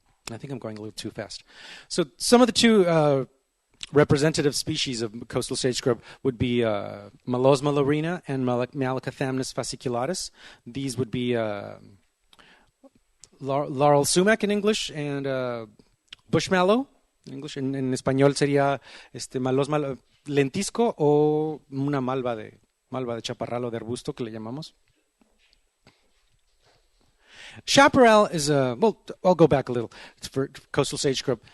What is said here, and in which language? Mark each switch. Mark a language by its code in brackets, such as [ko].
[en] I think I'm going a little too fast. So some of the two representative species of coastal sage scrub would be Malosma laurina and Malacathamnus fasciculatus. These would be laurel sumac in English and bush mallow in English. [es] En español sería Malosma lentisco o una malva de chaparral o de arbusto que le llamamos. [en] Chaparral is I'll go back a little for coastal sage scrub.